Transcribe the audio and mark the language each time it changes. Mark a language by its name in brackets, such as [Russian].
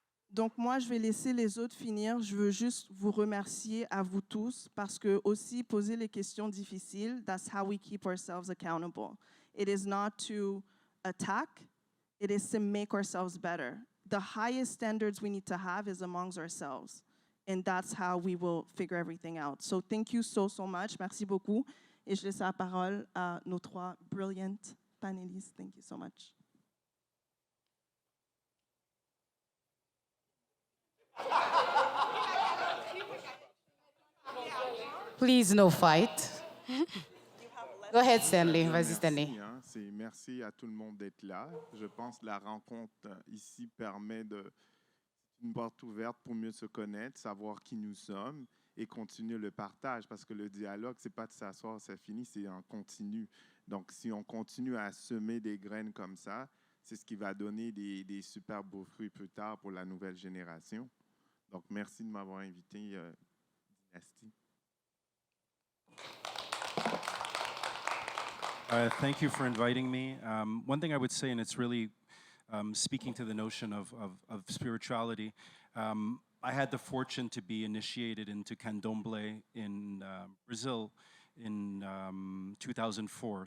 [French] Donc moi, je vais laisser les autres finir. Je veux juste vous remercier à vous tous parce que aussi poser les questions difficiles, [English] that's how we keep ourselves accountable. It is not to attack, it is to make ourselves better. The highest standards we need to have is amongst ourselves. And that's how we will figure everything out. So thank you so much. [French] Merci beaucoup. Et je laisse la parole à nos 3 brilliant panélistes. [English] Thank you so much. Please, no fight. Go ahead, Stanley. [French] Vas-y, Stanley. Merci à tout le monde d'être là. Je pense que la rencontre ici permet une porte ouverte pour mieux se connaître, savoir qui nous sommes et continuer le partage. Parce que le dialogue, ce n'est pas de s'asseoir, c'est fini, c'est en continu. Donc, si on continue à semer des graines comme ça, c'est ce qui va donner des super beaux fruits plus tard pour la nouvelle génération. Donc, merci de m'avoir invité, Dynastie. [English] Thank you for inviting me. One thing I would say, and it's really speaking to the notion of spirituality, I had the fortune to be initiated into Candomblé in Brazil in 2004.